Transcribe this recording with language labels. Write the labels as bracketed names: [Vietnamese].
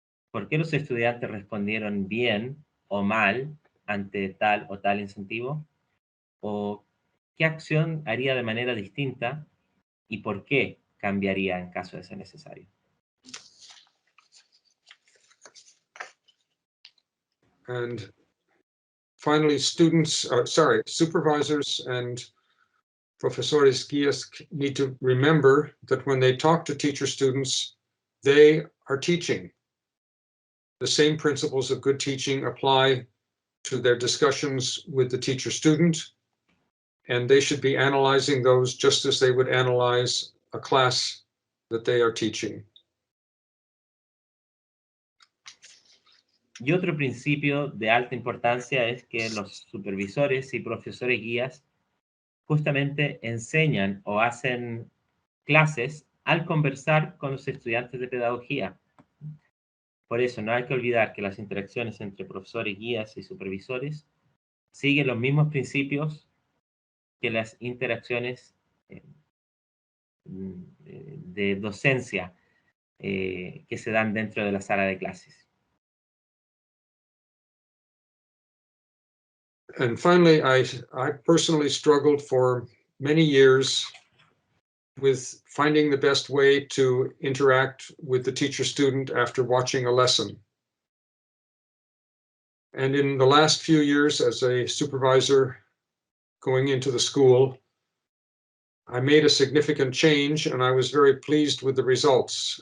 [Spanish] ¿Por qué los estudiantes respondieron bien o mal ante tal o tal incentivo? ¿O qué acción haría de manera distinta y por qué cambiaría en caso de ser necesario? [English] And finally, supervisors and profesores guías need to remember that when they talk to teacher students, they are teaching. The same principles of good teaching apply to their discussions with the teacher student, and they should be analyzing those just as they would analyze a class that they are teaching. [Spanish] Y otro principio de alta importancia es que los supervisores y profesores guías justamente enseñan o hacen clases al conversar con los estudiantes de pedagogía. Por eso no hay que olvidar que las interacciones entre profesores, guías y supervisores siguen los mismos principios que las interacciones de docencia que se dan dentro de la sala de clases. [English] And finally, I personally struggled for many years with finding the best way to interact with the teacher-student after watching a lesson. And in the last few years as a supervisor going into the school, I made a significant change and I was very pleased with the results.